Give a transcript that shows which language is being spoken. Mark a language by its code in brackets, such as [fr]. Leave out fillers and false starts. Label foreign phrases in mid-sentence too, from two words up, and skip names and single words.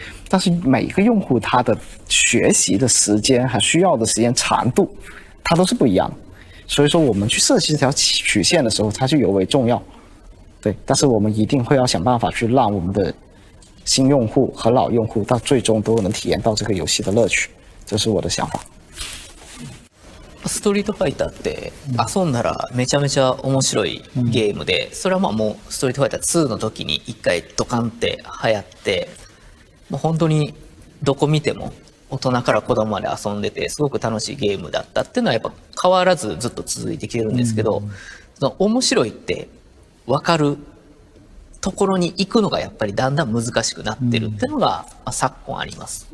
[zh] 但是每一个用户他的学习的时间和需要的时间长度，它都是不一样的。所以说我们去设计这条曲线的时候，它就尤为重要。对，但是我们一定会要想办法去让我们的新用户和老用户到最终都能体验到这个遊戲的乐趣，这是我的想法。 [ja] ストリートファイターって遊んだらめちゃめちゃ面白いゲームで、それはまあもうストリートファイター2の時に一回ドカンって流行って、もう本当にどこ見ても大人から子供まで遊んでてすごく楽しいゲームだったっていうのはやっぱ変わらずずっと続いてきてるんですけど、その面白いって分かるところに行くのがやっぱりだんだん難しくなってるっていうのが昨今あります。